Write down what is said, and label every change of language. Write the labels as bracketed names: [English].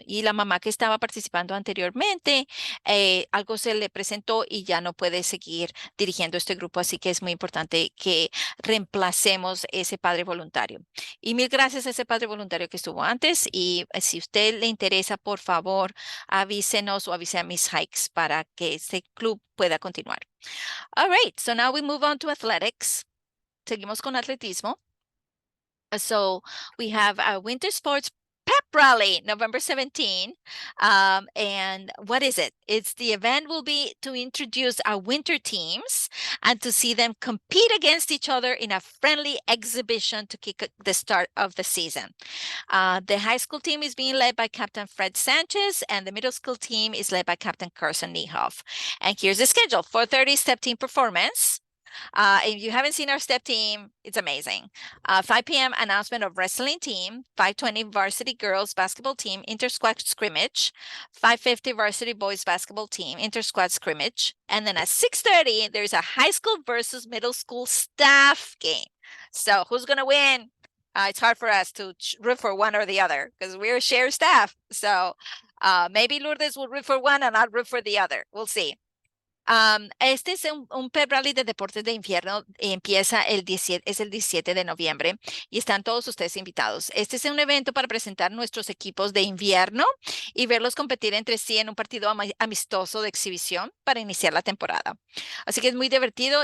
[Spanish] Y la mamá que estaba participando anteriormente, algo se le presentó y ya no puede seguir dirigiendo este grupo. Así que es muy importante que reemplacemos ese padre voluntario. Y mil gracias a ese padre voluntario que estuvo antes. Y si a usted le interesa, por favor, avísenos o avise a Miss Hikes para que este club pueda continuar. [English] All right, so now we move on to athletics. [Spanish] Seguimos con atletismo. [English] So we have a winter sports pep rally, November 17. And what is it? The event will be to introduce our winter teams and to see them compete against each other in a friendly exhibition to kick the start of the season. The high school team is being led by Captain Fred Sanchez, and the middle school team is led by Captain Carson Niehoff. And here's the schedule: 4:30 step team performance. If you haven't seen our step team, it's amazing. 5 p.m. announcement of wrestling team, 5:20 varsity girls basketball team, inter-squad scrimmage, 5:50 varsity boys basketball team, inter-squad scrimmage. And then at 6:30, there's a high school versus middle school staff game. So who's going to win? It's hard for us to root for one or the other because we're a shared staff. So maybe Lourdes will root for one and I'll root for the other. We'll see. [Spanish] Este es un pep rally de deportes de invierno, empieza el 17 de noviembre y están todos ustedes invitados. Este es un evento para presentar nuestros equipos de invierno y verlos competir entre sí en un partido amistoso de exhibición para iniciar la temporada. Así que es muy divertido.